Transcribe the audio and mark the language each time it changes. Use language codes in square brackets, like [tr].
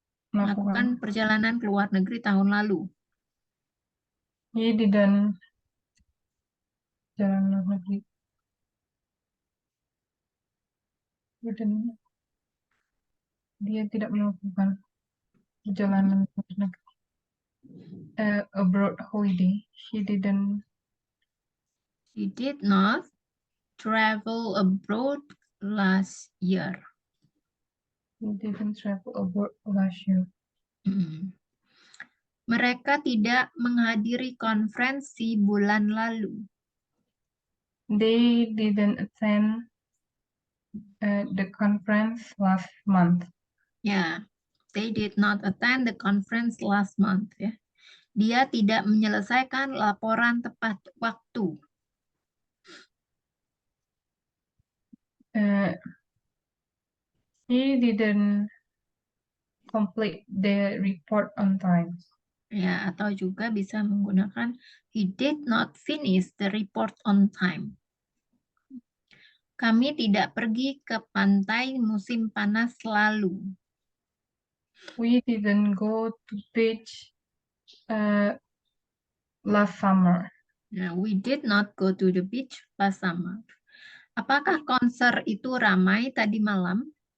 [id] Melakukan perjalanan ke luar negeri tahun lalu. [en] He didn't [id] jalan luar negeri. Dia tidak melakukan perjalanan luar negeri. [en] Abroad holiday. He did not travel abroad last year. He didn't travel abroad last year. [id] Mereka tidak menghadiri konferensi bulan lalu. [en] They didn't attend the conference last month. Ya, they did not attend the conference last month. [id] Ya. Dia tidak menyelesaikan laporan tepat waktu. [en] He didn't complete the report on time. [id] Ya, atau juga bisa menggunakan [en] he did not finish the report on time. [id] Kami tidak pergi ke pantai musim panas lalu. [en] We didn't go to beach last summer. We did not go to the beach last summer. [id] Apakah konser itu ramai tadi malam?